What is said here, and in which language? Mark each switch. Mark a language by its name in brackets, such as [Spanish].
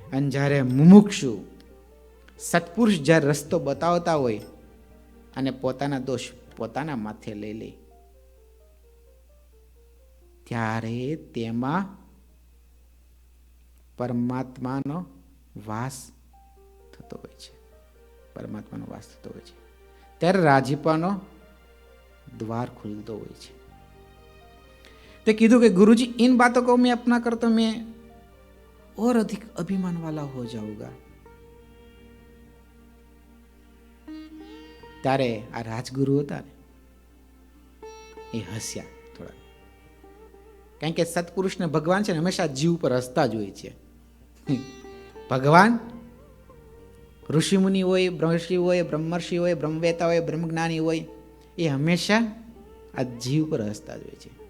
[Gujarati] અને જ્યારે મુમુક્ષુ સત્પુરુષ જ્યારે રસ્તો બતાવતા હોય અને પોતાના દોષ પોતાના માથે લઈ લે, ત્યારે તેમાં પરમાત્માનો વાસ થતો હોય છે. પરમાત્માનો વાસ થતો હોય છે. ત્યારે રાજીપાનો द्वार खुलतो હોય છે. તે કીધું કે [Hindi] गुरुजी, इन बातों को मैं अपना कर तो मैं और अधिक अभिमान वाला हो जाऊंगा. [Gujarati] ત્યારે આ રાજગુરુ હતા ને એ હસ્યા થોડા, કારણ કે સત્પુરુષને ભગવાન છે ને હંમેશા જીવ પર હસતા જ હોય છે. ભગવાન ઋષિમુનિ હોય, બ્રહ્મર્ષિ હોય, બ્રહ્મર્ષિ હોય, બ્રહ્મવેતા હોય, બ્રહ્મજ્ઞાની હોય, એ હંમેશા આ જીવ પર હસતા જ હોય છે.